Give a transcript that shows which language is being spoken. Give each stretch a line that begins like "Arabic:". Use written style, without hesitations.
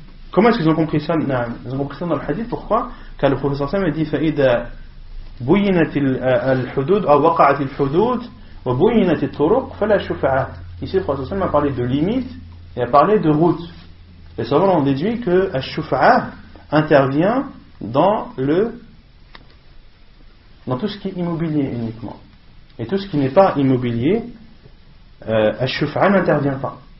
French: Comment est-ce qu'ils ont compris ça? Ils ont compris ça dans le hadith. Pourquoi? Car le professeur Sam a dit
Arabic: فإذا بينت الحدود أو وقعت الحدود وبينت الطرق فلا شفعة.
French: Ici le professeur Sam a parlé de limites et a parlé de route. Les savants ont déduit que al-shufa'a intervient dans tout ce qui est immobilier uniquement. Et tout ce qui n'est pas immobilier, al-shufa'a n'intervient pas.